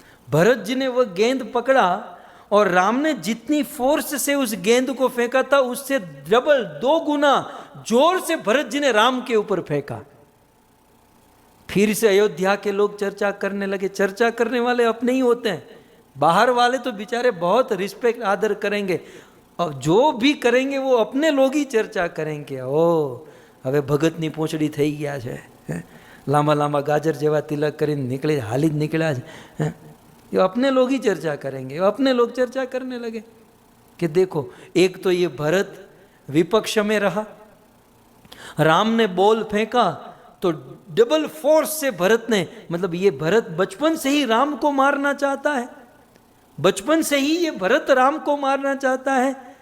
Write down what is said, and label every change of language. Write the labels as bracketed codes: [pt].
[hi] भरत जी ने वह गेंद पकड़ा और राम ने जितनी फोर्स से उस गेंद को फेंका था, उससे डबल 2 गुना जोर से भरत जी ने राम के ऊपर फेंका। फिर से अयोध्या के लोग चर्चा करने लगे। चर्चा करने वाले अपने ही होते हैं, बाहर वाले तो बेचारे बहुत रिस्पेक्ट आदर करेंगे, और जो भी करेंगे वो अपने लोग ही चर्चा करेंगे। [gu] ओ હવે ભગતની પોંચડી થઈ ગયા છે, લાંબા લાંબા ગાજર જેવા તિલક કરીને નીકળે, હાલી જ નીકળ્યા છે। [hi] ये अपने लोग ही चर्चा करेंगे। अपने लोग चर्चा करने लगे कि देखो, एक तो ये भरत विपक्ष में रहा, राम ने बॉल फेंका तो डबल फोर्स से भरत ने, मतलब ये भरत बचपन से ही राम को मारना चाहता है, बचपन से ही ये भरत राम को मारना चाहता है।